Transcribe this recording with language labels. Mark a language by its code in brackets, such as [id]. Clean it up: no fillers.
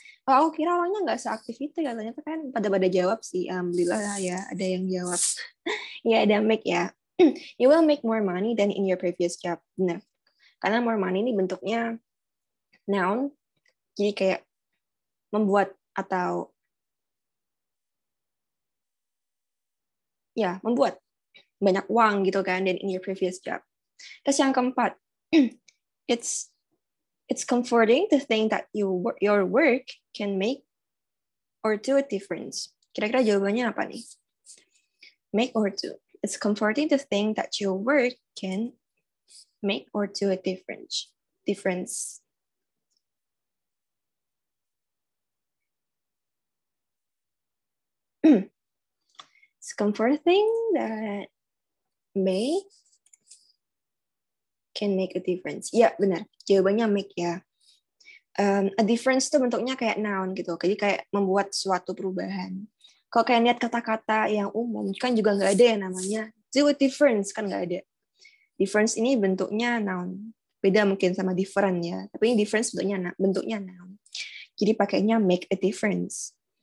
[id] Oh, aku kira orangnya nggak seaktif itu ya. Ternyata kan pada jawab sih. Alhamdulillah ya, ada yang jawab. Ya, ada make ya. [en] You will make more money than in your previous job. [id] Benar. Karena more money ini bentuknya noun. Jadi kayak membuat atau ya, membuat banyak uang gitu kan [en] than in your previous job. [id] Terus yang keempat, [en] it's comforting to think that your work can make or do a difference. [id] Kira-kira jawabannya apa nih? Make or do. [en] It's comforting to think that your work can make or do a difference. It's comforting that can make a difference. [id] Ya, benar. Jawabannya make ya. A difference itu bentuknya kayak noun gitu. Jadi kayak membuat suatu perubahan. Kalau kayak lihat kata-kata yang umum, kan juga nggak ada yang namanya do a difference, kan nggak ada. Difference ini bentuknya noun. Beda mungkin sama different ya. Tapi ini difference bentuknya noun. Jadi pakainya make a difference.